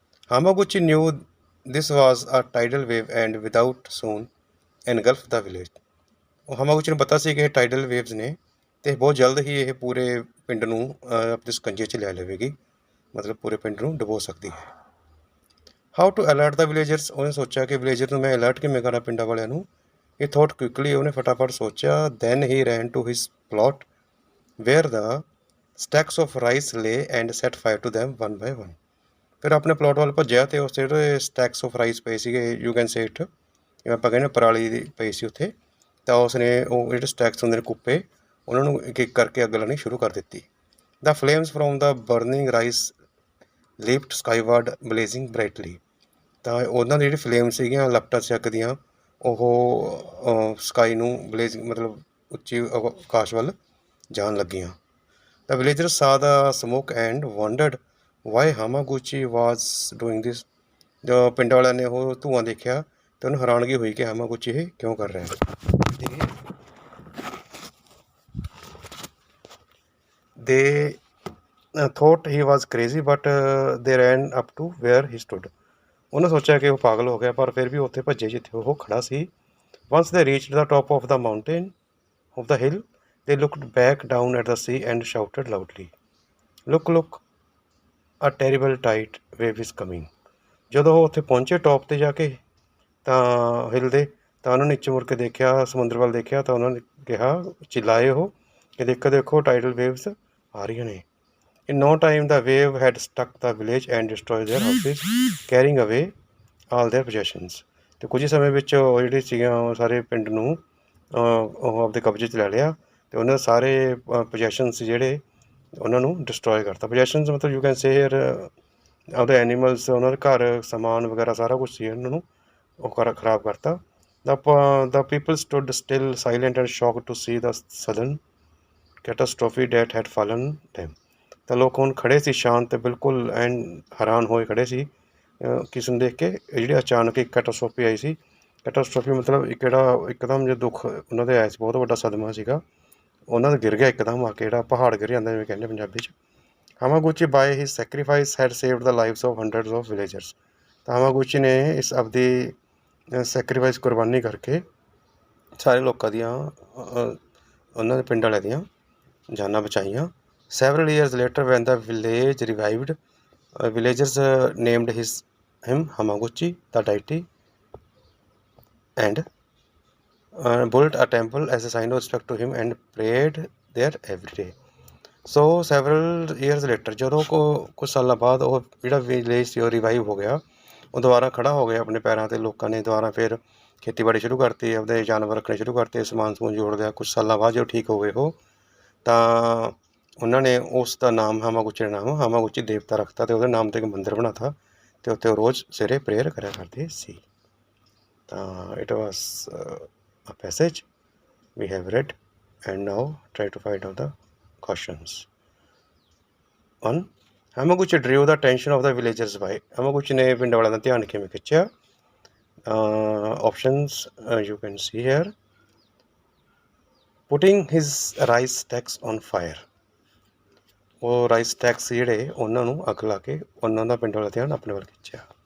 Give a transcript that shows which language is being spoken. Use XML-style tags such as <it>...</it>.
<en>Hamaguchi knew this was a tidal wave and without soon engulf the village.</en> <pa>ਉਹ ਹਾਮਾਗੂਚੀ ਨੂੰ ਪਤਾ ਸੀ ਕਿ ਇਹ ਟਾਈਡਲ ਵੇਵਸ ਨੇ ਅਤੇ ਬਹੁਤ ਜਲਦ ਹੀ ਇਹ ਪੂਰੇ ਪਿੰਡ ਨੂੰ ਆਪਣੇ ਸਕੰਜੇ 'ਚ ਲੈ ਲਵੇਗੀ, ਮਤਲਬ ਪੂਰੇ ਪਿੰਡ ਨੂੰ ਡੁਬੋ ਸਕਦੀ ਹੈ।</pa> <en>how to alert the villagers,</en> <pa>ਉਹਨੇ ਸੋਚਿਆ ਕਿ ਵਿਲੇਜਰ ਨੂੰ ਮੈਂ ਅਲਰਟ ਕਿਵੇਂ ਕਰਾਂ ਪਿੰਡਾਂ ਵਾਲਿਆਂ ਨੂੰ।</pa> <en>He thought quickly,</en> <pa>ਉਹਨੇ ਫਟਾਫਟ ਸੋਚਿਆ।</pa> <en>Then he ran to his plot where the stacks of rice lay and set fire to them one by one.</en> <pa>ਫਿਰ ਆਪਣੇ ਪਲਾਟ ਵੱਲ ਭੱਜਿਆ ਅਤੇ ਉਸ ਜਿਹੜੇ</pa> <en>stacks of rice</en> <pa>ਪਏ ਸੀਗੇ,</pa> <en>you can say it,</en> <pa>ਜਿਵੇਂ ਆਪਾਂ ਕਹਿੰਦੇ ਪਰਾਲੀ ਪਈ ਸੀ ਉੱਥੇ, ਤਾਂ ਉਸਨੇ ਉਹ ਜਿਹੜੇ ਸਟੈਕਸ ਹੁੰਦੇ ਨੇ ਕੁੱਪੇ, ਉਹਨਾਂ ਨੂੰ ਇੱਕ ਇੱਕ ਕਰਕੇ ਅੱਗ ਲਾਉਣੀ ਸ਼ੁਰੂ ਕਰ ਦਿੱਤੀ।</pa> <en>The flames from the burning rice leaped skyward blazing brightly.</en> <pa>ਤਾਂ ਉਹਨਾਂ ਦੀ ਜਿਹੜੀ ਫਲੇਮ ਸੀਗੀਆਂ ਲਪਟਾਂ ਚੱਕਦੀਆਂ, ਉਹ ਸਕਾਈ ਨੂੰ ਬਲੇਜ਼ ਮਤਲਬ ਉੱਚੀ ਆਕਾਸ਼ ਵੱਲ ਜਾਣ ਲੱਗੀਆਂ।</pa> <en>The villager saw the smoke and wondered why Hamaguchi was doing this.</en> <pa>ਜੋ ਪਿੰਡ ਵਾਲਿਆਂ ਨੇ ਉਹ ਧੂੰਆਂ ਦੇਖਿਆ ਅਤੇ ਉਹਨੂੰ ਹੈਰਾਨਗੀ ਹੋਈ ਕਿ ਹਾਮਾਗੂਚੀ ਇਹ ਕਿਉਂ ਕਰ ਰਿਹਾ ਹੈ।</pa> <en>They thought he was crazy but they ran up to where he stood.</en> <pa>ਉਹਨੇ ਸੋਚਿਆ ਕਿ ਉਹ ਪਾਗਲ ਹੋ ਗਿਆ, ਪਰ ਫਿਰ ਵੀ ਉੱਥੇ ਭੱਜੇ ਜਿੱਥੇ ਉਹ ਖੜ੍ਹਾ ਸੀ।</pa> <en>Once they reached the top of the mountain of the hill, they looked back down at the sea and shouted loudly, "Look, look, a terrible tide wave is coming."</en> <pa>ਜਦੋਂ ਉਹ ਉੱਥੇ ਪਹੁੰਚੇ ਟੌਪ 'ਤੇ ਜਾ ਕੇ ਤਾਂ ਹਿਲ ਦੇ, ਤਾਂ ਉਹਨਾਂ ਨੇ ਨੀਚੇ ਮੁੜ ਕੇ ਦੇਖਿਆ, ਸਮੁੰਦਰ ਵੱਲ ਦੇਖਿਆ, ਤਾਂ ਉਹਨਾਂ ਨੇ ਕਿਹਾ, ਚਿਲਾਏ ਉਹ ਕਿ ਦੇਖੋ ਦੇਖੋ ਟਾਈਡਲ ਵੇਵਸ ਆ ਰਹੀਆਂ ਨੇ।</pa> <en>In no time the wave had struck the village and destroyed their houses, carrying away all their possessions.</en> <pa>ਅਤੇ ਕੁਝ ਸਮੇਂ ਵਿੱਚ ਉਹ ਜਿਹੜੇ ਸੀਗੀਆਂ ਉਹ ਸਾਰੇ ਪਿੰਡ ਨੂੰ ਉਹ ਆਪਦੇ ਕਬਜ਼ੇ 'ਚ ਲੈ ਲਿਆ ਅਤੇ ਉਹਨਾਂ ਦੇ ਸਾਰੇ ਪੋਜੈਸ਼ਨਸ ਜਿਹੜੇ ਉਹਨਾਂ ਨੂੰ ਡਿਸਟਰੋਏ ਕਰਤਾ। ਪੋਜੈਸ਼ਨਸ ਮਤਲਬ</pa> <en>you can say here</en> <pa>ਆਪਦੇ ਐਨੀਮਲਸ, ਉਹਨਾਂ ਦੇ ਘਰ ਸਮਾਨ ਵਗੈਰਾ ਸਾਰਾ ਕੁਛ ਸੀ ਉਹਨਾਂ ਨੂੰ ਉਹ ਖਰਾਬ ਕਰਤਾ।</pa> <en>The people stood still, silent and shocked to see the sudden catastrophe that had fallen them.</en> <pa>ਤਾਂ ਲੋਕ ਹੁਣ ਖੜੇ ਸੀ ਸ਼ਾਂਤ ਤੇ ਬਿਲਕੁਲ ਐਨ ਹੈਰਾਨ ਹੋਏ ਖੜੇ ਸੀ ਕਿਸ ਨੂੰ ਦੇਖ ਕੇ ਜਿਹੜੀ ਅਚਾਨਕ ਇੱਕ ਕੈਟਾਸਟ੍ਰੋਫੀ ਆਈ ਸੀ। ਕੈਟਾਸਟ੍ਰੋਫੀ ਮਤਲਬ ਇੱਕ ਜਿਹੜਾ ਇੱਕਦਮ ਜੇ ਦੁੱਖ ਉਹਨਾਂ ਦੇ ਆਇਆ ਸੀ, ਬਹੁਤ ਵੱਡਾ ਸਦਮਾ ਸੀਗਾ, ਉਹਨਾਂ ਦਾ ਗਿਰ ਗਿਆ ਇੱਕਦਮ ਆ ਕੇ, ਜਿਹੜਾ ਪਹਾੜ ਗਿਰ ਜਾਂਦਾ ਜਿਵੇਂ ਕਹਿੰਦੇ ਪੰਜਾਬੀ 'ਚ।</pa> <en>Hamaguchi by his sacrifice had saved the lives of hundreds of villagers.</en> <pa>ਤਾਂ ਹਾਮਾਗੂਚੀ ਨੇ ਇਸ ਆਪਦੀ ਸੈਕਰੀਫਾਈਸ ਕੁਰਬਾਨੀ ਕਰਕੇ ਸਾਰੇ ਲੋਕਾਂ ਦੀਆਂ ਉਹਨਾਂ ਦੇ ਪਿੰਡ ਵਾਲਿਆਂ ਦੀਆਂ ਜਾਨਾਂ ਬਚਾਈਆਂ।</pa> <en>Several years later, when the village revived, villagers named him Hamaguchi, the deity, and built a temple as a sign of respect to him and prayed there every day. So several years later,</en> <pa>ਜਦੋਂ ਕੁਝ ਸਾਲਾਂ ਬਾਅਦ ਉਹ ਜਿਹੜਾ village ਸੀ ਉਹ revive ਹੋ ਗਿਆ, ਉਹ ਦੁਬਾਰਾ ਖੜਾ ਹੋ ਗਿਆ ਆਪਣੇ ਪੈਰਾਂ 'ਤੇ। ਲੋਕਾਂ ਨੇ ਦੁਬਾਰਾ ਫਿਰ ਖੇਤੀਬਾੜੀ ਸ਼ੁਰੂ ਕਰਤੀ, ਆਪਦੇ ਜਾਨਵਰ ਰੱਖਣੇ ਸ਼ੁਰੂ ਕਰਤੇ, ਸਮਾਨ ਸਮੂਨ ਜੋੜ ਲਿਆ। ਕੁਝ ਸਾਲਾਂ ਬਾਅਦ ਜਦੋਂ ਠੀਕ ਹੋ ਗਏ ਉਹ, ਤਾਂ ਉਹਨਾਂ ਨੇ ਉਸ ਦਾ ਨਾਮ ਹਾਮਾਗੂਚੀ ਦਾ ਨਾਮ ਹਾਮਾਗੂਚੀ ਦੇਵਤਾ ਰੱਖਤਾ ਅਤੇ ਉਹਦੇ ਨਾਮ 'ਤੇ ਇੱਕ ਮੰਦਰ ਬਣਾਤਾ ਅਤੇ ਉੱਥੇ ਉਹ ਰੋਜ਼ ਸਵੇਰੇ ਪ੍ਰੇਅਰ ਕਰਿਆ ਕਰਦੇ ਸੀ। ਤਾਂ</pa> <en>It was a passage we have read and now try to find out the questions. 1. Hamaguchi drew the attention of the villagers by.</en> <pa>Hamaguchi ਨੇ ਪਿੰਡ ਵਾਲਿਆਂ ਦਾ ਧਿਆਨ ਕਿਵੇਂ ਖਿੱਚਿਆ?</pa> <en>Options you can see here. Putting his rice stacks on fire.</en> <pa>ਉਹ rice ਸਟੈਕਸ ਜਿਹੜੇ ਉਹਨਾਂ ਨੂੰ ਅੱਗ ਲਾ ਕੇ ਉਹਨਾਂ ਦਾ ਪਿੰਡ ਵਾਲਾ ਧਿਆਨ ਆਪਣੇ ਵੱਲ ਖਿੱਚਿਆ।</pa>